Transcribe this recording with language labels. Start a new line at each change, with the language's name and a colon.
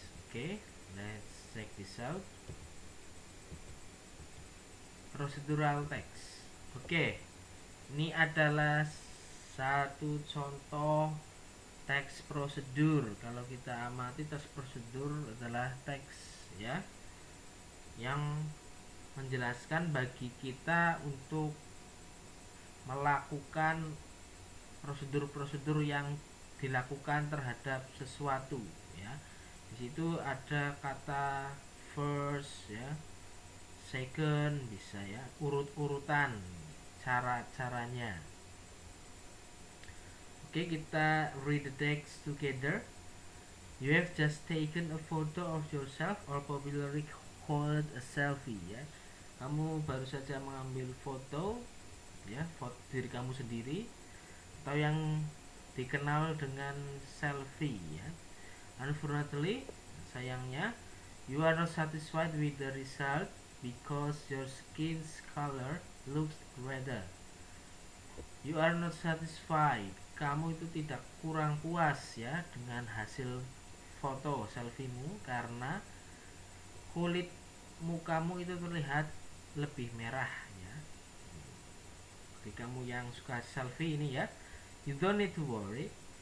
English: Okay, let's check this out. Procedural text.
Indonesian: Oke, ini adalah satu contoh teks prosedur. Kalau kita amati teks prosedur adalah teks ya yang menjelaskan bagi kita untuk melakukan prosedur-prosedur yang dilakukan terhadap sesuatu ya. Di situ ada kata first ya, second bisa ya, urut-urutan cara-caranya. Oke, kita
English: read the text together. You have just taken a photo of yourself, or popularly called a selfie ya.
Indonesian: Kamu baru saja mengambil foto ya, foto diri kamu sendiri atau yang dikenal dengan selfie ya.
English: Unfortunately,
Indonesian: sayangnya,
English: you are not satisfied with the result because your skin's color looks redder. You are not satisfied.
Indonesian: Kamu itu tidak kurang puas ya dengan hasil foto selfiemu karena kulit mukamu itu terlihat lebih merah ya. Bagi kamu yang suka selfie ini ya,
English: you don't need to worry.